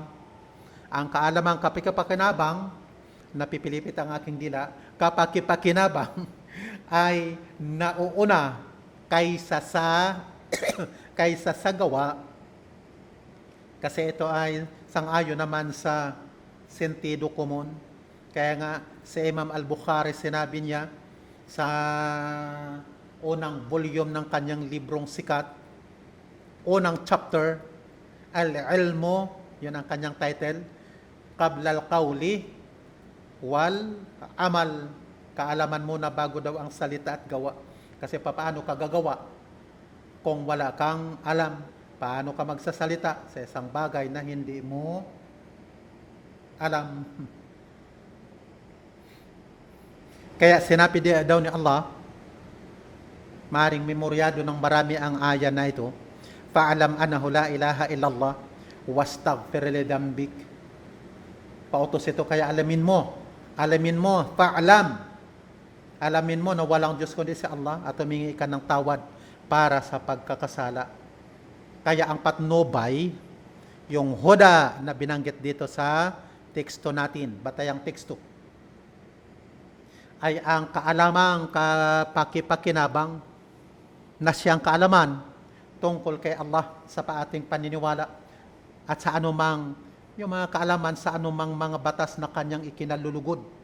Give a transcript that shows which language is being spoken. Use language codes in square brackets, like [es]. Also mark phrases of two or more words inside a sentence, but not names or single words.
[tl] Ang kaalamang kapakipakinabang, napipilipit ang aking dila, kapakipakinabang ay nauuna kaysa sa gawa, kasi ito ay sang-ayon naman sa sentido komon. Kaya nga si Imam Al-Bukhari, sinabi niya sa unang volume ng kanyang librong sikat, unang chapter, Al-Ilmo, yun ang kanyang title, [ar] قبل القول والعمل. [tl] Kaalaman muna bago daw ang salita at gawa. Kasi paano ka gagawa kung wala kang alam? Paano ka magsasalita sa isang bagay na hindi mo alam? Kaya sinabi daw ni Allah, maring memoryado ng marami ang aya na ito, [ar] فاعلم أنه لا إله إلا الله واستغفر لذنبك. [tl] Pautos ito, kaya alamin mo, alamin mo na walang Diyos kundi si Allah at humingi ka ng tawad para sa pagkakasala. Kaya ang patnubay, yung huda na binanggit dito sa teksto natin, batayang teksto, ay ang kaalamang kapakipakinabang na siyang kaalaman tungkol kay Allah sa ating paniniwala at sa anumang, yung mga kaalaman sa anumang mga batas na kanyang ikinalulugod.